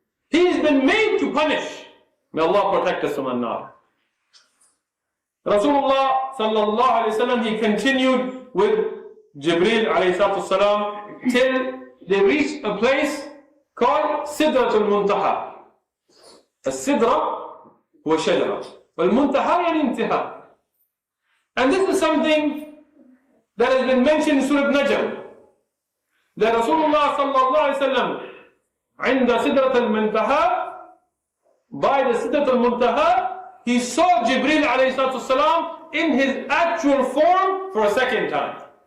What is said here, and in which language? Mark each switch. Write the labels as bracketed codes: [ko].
[en] He has been made to punish. May Allah protect us from an-nar. Rasulullah sallallahu alayhi wa sallam, he continued with Jibreel alayhi salatu salam till they reached a place called Sidratul Muntaha. [ar] السدرة هو شجرة والمنتهى يعني انتهى. [en] And this is something that has been mentioned in Surah Najm. That Rasulullah sallallahu alayhi wa sallam [ar] عند سدرة المنتهى, [en] by the Sidratul Muntaha, he saw Jibreel alayhi salatu salam in his actual form for a second time.